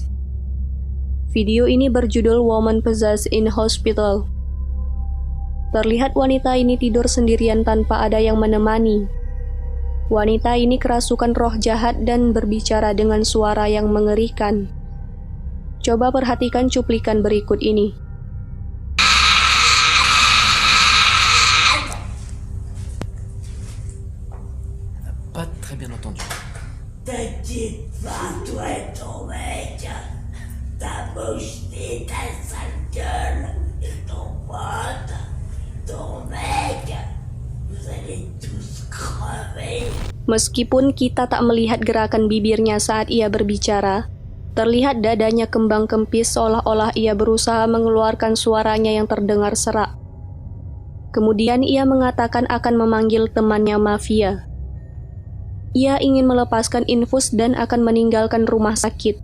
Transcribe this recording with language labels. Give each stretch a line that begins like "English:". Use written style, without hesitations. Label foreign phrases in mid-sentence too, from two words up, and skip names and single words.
Indonesian: Video ini berjudul Woman Possessed in Hospital. Terlihat wanita ini tidur sendirian tanpa ada yang menemani. Wanita ini kerasukan roh jahat dan berbicara dengan suara yang mengerikan. Coba perhatikan cuplikan berikut ini.
French: Pas très bien entendu. T'inquiète pas, toi et ton mec. Ta bouche vide, ta sale gueule. Et ton pote, ton mec. Vous allez tous crever.
Indonesian: Meskipun kita tak melihat gerakan bibirnya saat ia berbicara, terlihat dadanya kembang kempis seolah-olah ia berusaha mengeluarkan suaranya yang terdengar serak. Kemudian ia mengatakan akan memanggil temannya mafia. Ia ingin melepaskan infus dan akan meninggalkan rumah sakit.